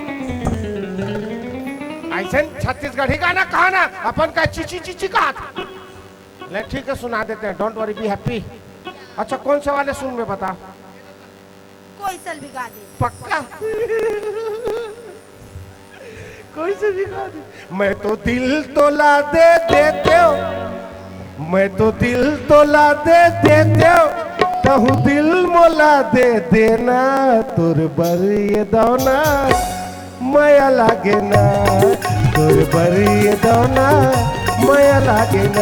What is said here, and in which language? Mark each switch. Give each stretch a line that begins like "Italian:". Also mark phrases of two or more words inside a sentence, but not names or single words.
Chhattisgarhi: ऐसे छत्तीसगढ़ी गाना कहा ना अपन का चीची चीची कहा था। ले ठीक है सुना देते हैं डोंट वरी बी हैप्पी। अच्छा कौन से वाले सुन में बता कोई सल भी गा दे पक्का कोई से भी गा दे। मैं तो दिल तोला दे देते हो मैं तो दिल तोला दे देते हो कहूँ दिल मोला दे देना तुर बर ये दौना माया लागे ना तुर बर ये दौना माया लागे ना।